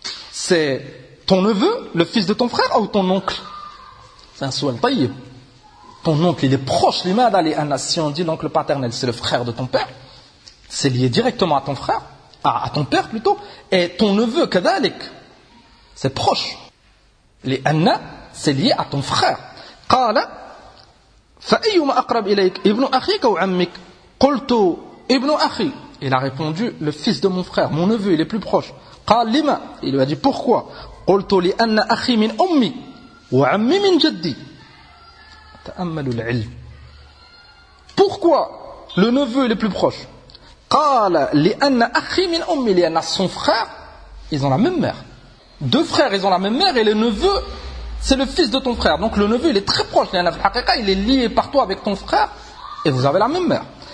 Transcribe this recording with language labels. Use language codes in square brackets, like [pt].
[fr] C'est ton neveu, le fils de ton frère, ou ton oncle? C'est un souhait tayyib. Ton oncle, il est proche, l'imad ali anna, si on dit l'oncle paternel, c'est le frère de ton père. C'est lié directement à ton frère, à ton père plutôt, et ton neveu, كذلك, c'est proche. Les anna, c'est lié à ton frère. [ar] قال فأيما أقرب إليك ابن أخيك أو عمك قلت ابن أخي. [fr] Il a répondu le fils de mon frère, mon neveu, il est plus proche. [ar] قال لما. [fr] Il lui a dit pourquoi. [ar] قلت لأن أخي من أمي وعمي من جدي. تأمل العلم. [fr] Pourquoi le neveu est le plus proche? [ar] قال لأن أخي من أمي لأن [fr] son frère ils ont la même mère. Deux frères ils ont la même mère et le neveu c'est le fils de ton frère. Donc le neveu il est très proche, il est lié partout avec ton frère et vous avez la même mère.